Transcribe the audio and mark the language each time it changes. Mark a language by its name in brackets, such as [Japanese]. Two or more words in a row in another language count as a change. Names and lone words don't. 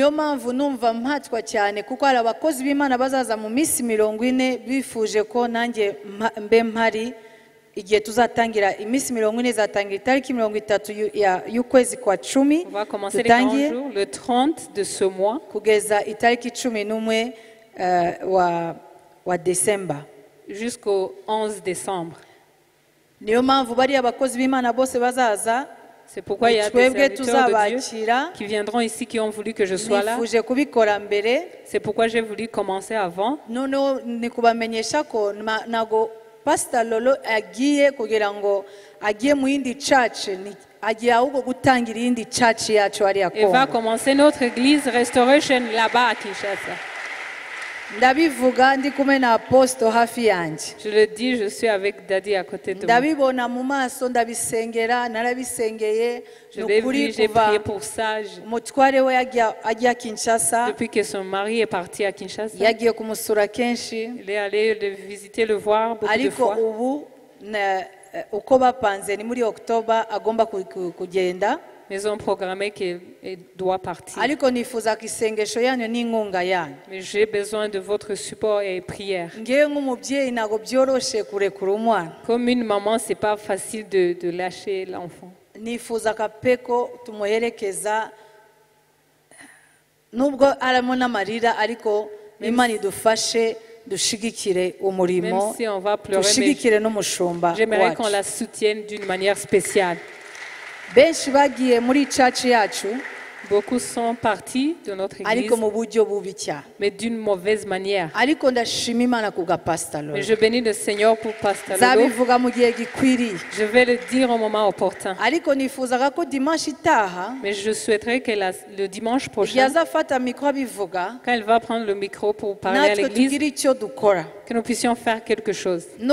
[French] On va commencer les 40 jours, le 30 de ce mois, jusqu'au 11 décembre. C'est pourquoi il y a des serviteurs de Dieu qui viendront ici, qui ont voulu que je sois là. C'est pourquoi j'ai voulu commencer avant. [Kinyarwanda] Pastor Lolo agiye kugira ngo agiye mu yindi church agiye ahubwo gutangira yindi church yacu ari yakoma. [French] Il va commencer notre église Restoration là-bas à Kinshasa. [Kinyarwanda] Ndabivuga ndi kumwe na apostle hafi yanje. [French] Je le dis, je suis avec Daddy à côté de moi. [Kinyarwanda] Ndabibona mu maso ndabisengera narabisengeye. [French] Je l'ai vu, j'ai prié pour ça. [Kinyarwanda] Umutware we ajya Kinshasa. [French] Depuis que son mari est parti à Kinshasa. [Kinyarwanda] Yagiye kumusura kenshi. [French] Il est allé le visiter, le voir beaucoup de fois. [Kinyarwanda] Ariko ubu uko bapanze ni muri October agomba kugenda. [French] Ils ont programmé qu'il doit partir. [Kinyarwanda] ariko nifuza ko isengesho yanyu n'inkunga yanyu. [French] Mais j'ai besoin de votre support et prière. [Kinyarwanda] Ngewe nk'umubyeyi ntabwo byoroshe kurekura umwana. [French] Comme une maman, c'est pas facile de lâcher l'enfant. [Kinyarwanda] Nifuza kapeko tumuherekeza nubwo arimo n'amarira ariko Imana idufashe dushigikire umurimo dushigikire n'umushumba. [French] J'aimerais qu'on la soutienne d'une manière spéciale. [Kinyarwanda] Benshi bagiye muri church yacu. [French] Beaucoup sont partis de notre église, mais d'une mauvaise manière. Mais je bénis le Seigneur pour Pasteur Lolo. Je vais le dire au moment opportun. Mais je souhaiterais que le dimanche prochain, quand elle va prendre le micro pour parler à l'église, que nous puissions faire quelque chose.